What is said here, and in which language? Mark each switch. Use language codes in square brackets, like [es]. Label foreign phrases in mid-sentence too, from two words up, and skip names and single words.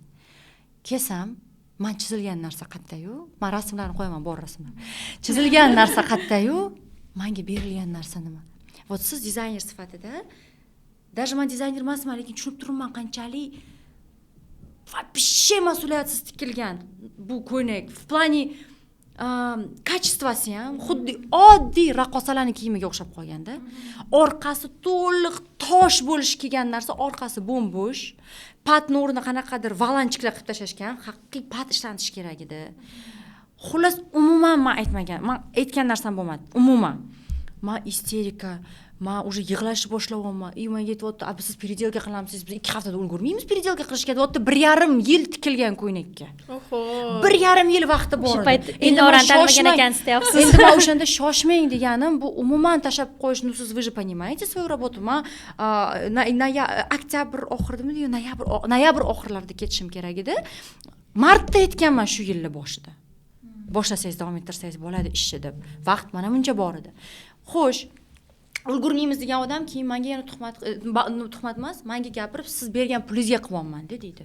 [uz] Kelsam, men chizilgan narsa qayerda-yu? Men rasmlarni qo'yaman, bor rasmlar. Chizilgan narsa qayerda-yu? Menga berilgan narsa nima? Вот siz dizayner sifatida, даже men dizayner emasman, lekin tushunib turibman qanchalik вообще mas'uliyatsiz tikilgan bu ko'ynak. [ru] В плане [uz] kачествоsi ham xuddi oddiy raqqosalarning kiyimiga o'xshab qolganda. Orqasi to'liq tosh bo'lish kelgan narsa, orqasi bo'mbo'sh. Patni o'rnida qanaqadir valanchiklar qilib tashashgan, haqiqiy pat ishlatish kerak edi. Xullas, umuman men aytgan narsam bo'lmadi. Umuman. Men isterika, men уже yig'lashni boshlayapman. Menga aytibdi, "Biz siz переделка qilamiz, biz 2 haftada ulgurmaymiz переделка qilishga" deyapti. 1,5 yil tikilgan ko'ynakka. Oho. 1,5 yil vaqti bor edi. Shu payt endi o'rganmagan ekansiz deyapsiz. Endi men o'shanda shoshmang deganim, bu umuman tashab qo'yish, siz [ru] вы же понимаете свою работу. [uz] Men oktyabr oxiridami, noyabr oxirlarida ketishim kerak edi. Martda aytganman shu yilning boshida. Boshlasangiz, davom ettirsangiz bo'ladi ishni deb. Vaqt mana buncha bor edi. Xo'sh, ulgurmaymiz degan odam keyin menga yana tuhmat emas, menga gapirib, siz bergan pulingizga qilyapman deydi.